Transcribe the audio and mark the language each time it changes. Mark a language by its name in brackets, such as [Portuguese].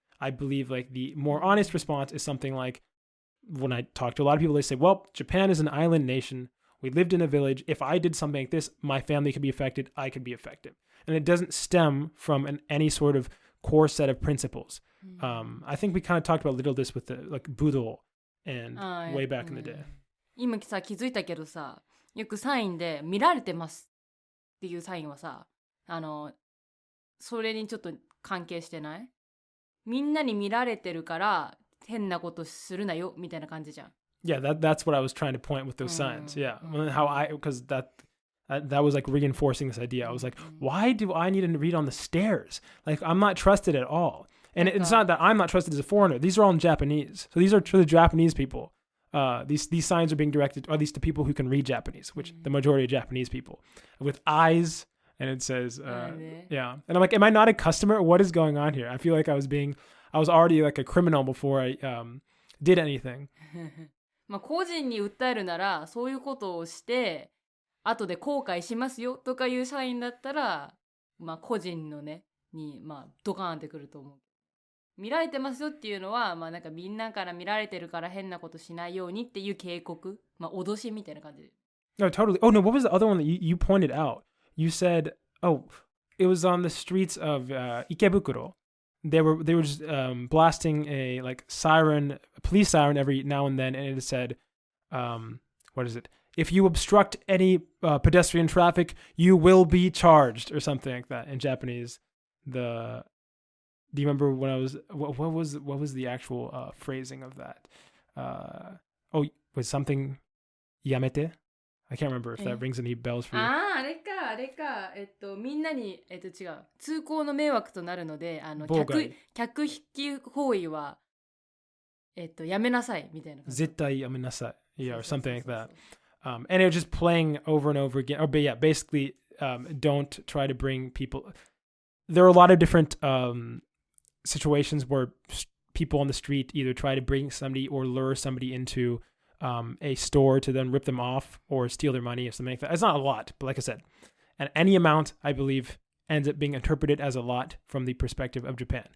[English] I believe like the more honest response is something like when I talk to a lot of people, they say, well, Japan is an island nation. We lived in a village. If I did something like this, my family could be affected. I could be affected. And it doesn't stem from any sort of core set of principles. I think we kind of talked about a little this with the like Budo and way back in the day. [Japanese] 今さ気づいたけどさ、よくサインで見られてますっていうサインはさ、それにちょっと関係してない？みんなに見られてるから変なことするなよみたいな感じじゃん。 [English] Yeah, that's what I was trying to point with those signs. Yeah, because that was like reinforcing this idea. I was like, why do I need to read on the stairs? Like I'm not trusted at all. And it's not that I'm not trusted as a foreigner. These are all in Japanese. So these are to the Japanese people. These signs are being directed, or at least to people who can read Japanese, which the majority of Japanese people, with eyes. And it says, yeah. And I'm like, am I not a customer? What is going on here? I feel like I was already like a criminal before I did anything. [Japanese] まあ個人に訴えるならそういうことをして後で後悔しますよとかいうサインだったら、まあ個人のねにまあドカーンってくると思う。見られてますよっていうのは、まあなんかみんなから見られてるから変なことしないようにっていう警告、まあ脅しみたいな感じで。 [English] No, totally. Oh no, what was the other one that you pointed out? You said, oh, it was on the streets of Ikebukuro. They were just blasting a like siren, a police siren every now and then, and it said, what is it? If you obstruct any pedestrian traffic, you will be charged, or something like that in Japanese. Do you remember when I was what was the actual phrasing of that? Was something yamete? I can't remember if that rings any bells for you. [Japanese] あれか。みんなに、違う。通行の迷惑となるので、客引き行為は、やめなさい、みたいな。絶対やめなさい. [English] Yeah, or something like that. And it was just playing over and over again. But yeah, basically, don't try to bring people. There are a lot of different situations where people on the street either try to bring somebody or lure somebody into a store to then rip them off or steal their money or something like that. It's not a lot, but like I said, and any amount, I believe, ends up being interpreted as a lot from the perspective of Japan.